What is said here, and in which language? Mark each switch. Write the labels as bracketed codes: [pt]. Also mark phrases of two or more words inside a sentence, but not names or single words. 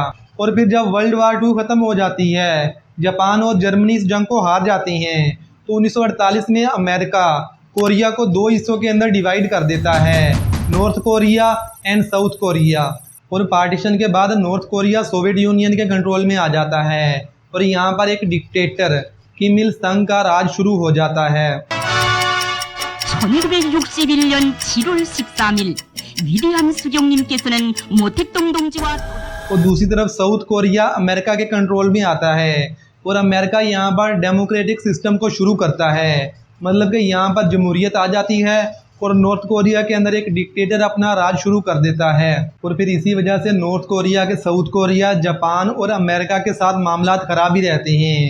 [ur] اور پھر جب [en] World War [ur] 2 ختم ہو جاتی ہے، جاپان اور جرمنی اس جنگ کو ہار جاتے ہیں، تو 1948 میں امریکہ کوریا کو 2 حصوں کے اندر ڈیوائیڈ کر دیتا ہے، نارتھ کوریا اینڈ ساؤتھ کوریا. اور پارٹیشن کے بعد نارتھ کوریا سوویت یونین کے کنٹرول میں آ جاتا ہے اور یہاں پر ایک ڈکٹیٹر کم ال سنگ کا راج شروع ہو جاتا ہے. [ko] 1961년 7월 13일 위대한 수경님께서는 모택동 동지와 [ur] اور دوسری طرف ساؤتھ کوریا امریکہ کے کنٹرول میں آتا ہے اور امریکہ یہاں پر [en] democratic system [ur] کو شروع کرتا ہے، مطلب کہ یہاں پر جمہوریت آ جاتی ہے اور نارتھ کوریا کے اندر ایک ڈکٹیٹر اپنا راج شروع کر دیتا ہے. اور پھر اسی وجہ سے نارتھ کوریا کے ساؤتھ کوریا، جاپان اور امریکہ کے ساتھ معاملات خراب ہی رہتے ہیں.